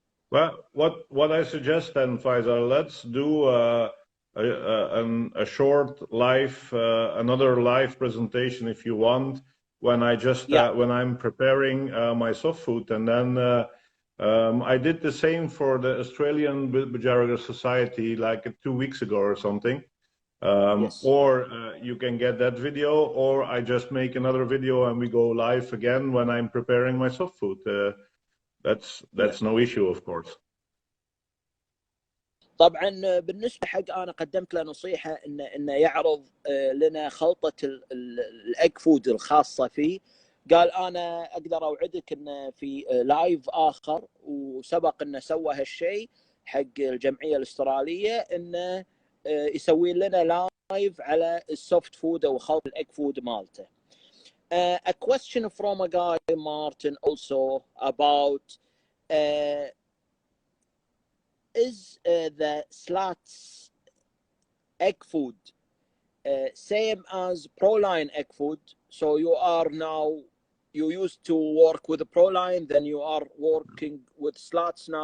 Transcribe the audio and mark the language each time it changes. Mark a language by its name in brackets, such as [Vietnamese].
[English] Well, what I suggest then, Faisal, let's do a short live, another live presentation if you want, when when I'm preparing my soft food, and then I did the same for the Australian Bajaraga Society like 2 weeks ago or something. Or you can get that video, or I just make another video and we go live again when I'm preparing my soft food. That's no issue, of course. [Arabic] طبعا بالنسبه حق انا قدمت له نصيحه انه يعرض لنا خلطه الاج فود الخاصه فيه. قال انا اقدر اوعدك انه في لايف اخر وسبق انه سوى هالشيء حق الجمعيه الاستراليه انه يسوي لنا لايف على السوفت فود او خلط الاج فود مالته. [English] A question from a guy, Martin, also about is the slats egg food same as Proline egg food? So you used to work with the Proline, then you are working with slats now.